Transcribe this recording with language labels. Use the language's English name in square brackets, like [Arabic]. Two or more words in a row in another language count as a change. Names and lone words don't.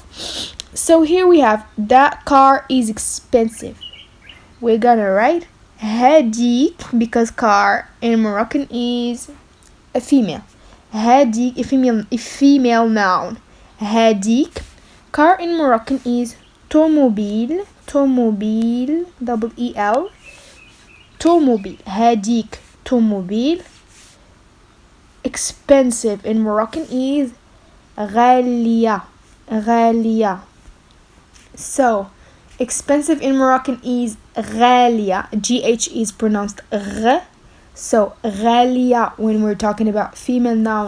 [English] So here we have that car is expensive. We're gonna write hadik because car in Moroccan is a female. Hadik a female noun. Hadik. Car in Moroccan is tomobile. Tomobile. Double E-L. Tomobile. Hadik. Tomobile. Expensive in Moroccan is غالية. غالية. So expensive in Moroccan is غالية. GH is pronounced غ. So غالية when we're talking about female noun.